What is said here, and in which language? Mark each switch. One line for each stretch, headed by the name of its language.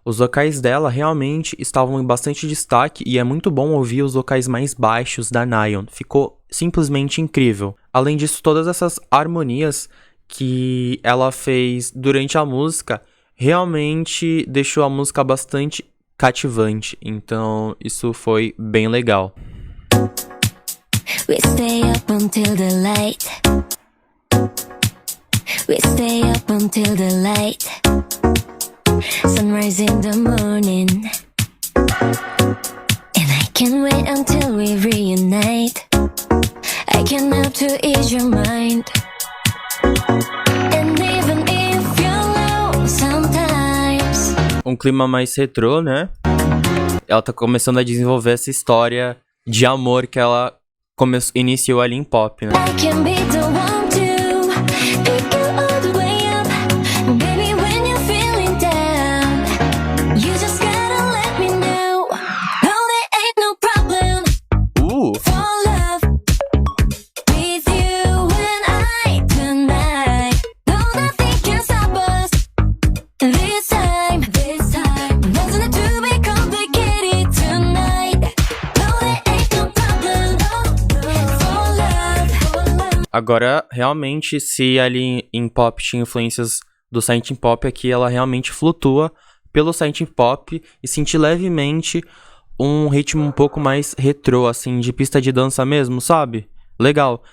Portuguese: Os vocais dela realmente estavam em bastante destaque e é muito bom ouvir os vocais mais baixos da Nayeon. Ficou simplesmente incrível. Além disso, todas essas harmonias que ela fez durante a música realmente deixou a música bastante cativante. Então, isso foi bem legal.
English: We stay up until the light. We stay up until the light. Sunrise in the morning. And I can't wait until we reunite. I can't help to ease your mind. And even if you're low sometimes.
Portuguese: Um clima mais retrô, né? Ela tá começando a desenvolver essa história de amor que ela iniciou ali em pop, né?
English: I can be the one to pick you all the way up. Baby, when you're feeling down, you just gotta let me know. Oh, there ain't no problem. For love with you and I tonight. No, nothing can stop us. This time, doesn't have to be complicated tonight. Oh, there ain't no problem. For love.
Portuguese: Agora, realmente, se ali em pop tinha influências do synth pop, aqui ela realmente flutua pelo synth pop e senti levemente um ritmo um pouco mais retrô, assim, de pista de dança mesmo, sabe? Legal.